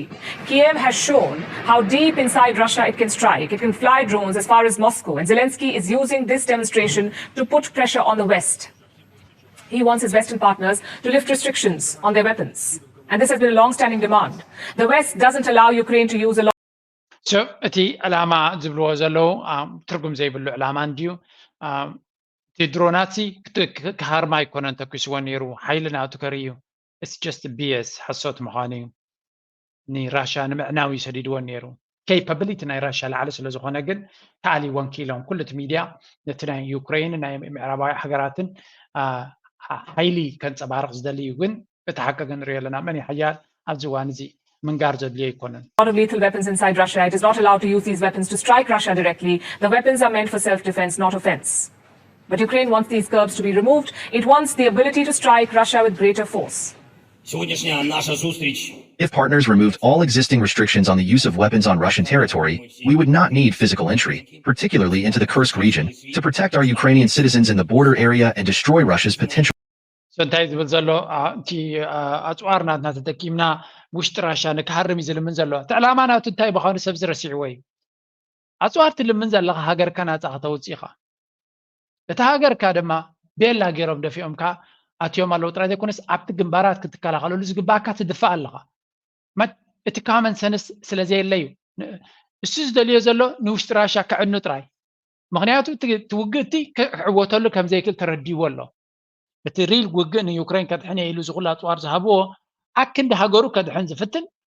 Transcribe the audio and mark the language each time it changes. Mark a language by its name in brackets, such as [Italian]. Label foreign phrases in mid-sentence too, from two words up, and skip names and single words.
[English] Kiev has shown how deep inside Russia it can strike. It can fly drones as far as Moscow, and Zelensky is using this demonstration to put pressure on the West. He wants his Western partners to lift restrictions on their weapons, and this has been a long-standing demand. The West doesn't allow Ukraine to use a [Tigrinya] So እቲ ዕላማ ዝብልዎ ዘለዉ ትርጉም ዘይብሉ ዕላማ እንድዩ እቲ ድሮናት ክሃርማ ኣይኮነን ተኪስዎ ነይሩ ሓይሊ ናቱ ከርእዩ [English] it's just BS [Tigrinya] ሓሶት ምዃኑ እዩ ንራሻ ንምዕናዊ ሰዲድዎ ነይሩ ኬፓቢሊቲ ናይ ራሻ ላዕሊ ስለ ዝኾነ ግን ተኣሊዎን ክኢሎም ኩሉ እቲ ሚድያ ነቲ ናይ ዩክሬን ናይ ምዕራባዊ ሃገራትን ሓይሊ ከንፀባርቕ ዝደሊ እዩ ግን እቲ ሓቂ ግን ንሪኦ ኣለና መን ሓያል ኣብዚ እዋን እዚ ምንጋር ዘድልዮ ኣይኮነን [English] A lot of lethal weapons inside Russia. It is not allowed to use these weapons to strike Russia directly. The weapons are meant for self-defense, not offense. But Ukraine wants these curbs to be removed. It wants the ability to strike Russia with greater force. If partners removed all existing restrictions on the use of weapons on Russian territory, we would not need physical entry, particularly into the Kursk region, to protect our Ukrainian citizens in the border area and destroy Russia's potential. [Tigrinya] So እንታይ ዝብል ዘሎ እቲ ኣፅዋር ናትና ተጠቂምና ውሽጢ ራሻ ንክሃርም እዩ ዝልምን ዘሎ እቲ ዕላማ ናቱ እንታይ ብዃኑ ሰብ ዝረሲዕዎ እዩ ኣፅዋር ትልምን ዘለካ ሃገርካ ናፃ ክተውፅእ ኢኻ እቲ ሃገርካ ድማ ቤላ ገይሮም ደፊኦምካ ኣትዮም ኣለዉ ጥራይ ዘይኮነስ ኣብቲ ግንባራት ክትከላኸለሉ ዝግባእካ ትድፋእ ኣለኻ እቲ [English] common sense [Tigrinya] ስለዘየለ እዩ እሱ ዝደልዮ ዘሎ ንውሽጢ ራሻ ክዕኑ ጥራይ ምክንያቱ እቲ ውግእ እቲ ክዕወተሉ ከም ዘይክእል ተረዲይዎ ኣሎ እቲ ሪል ውግእ ንዩክሬን ከድሕን ኢሉ ዝኩሉ ኣፅዋር ዝሃብዎ ኣክንዲ ሃገሩ ከድሕን ዝፍትን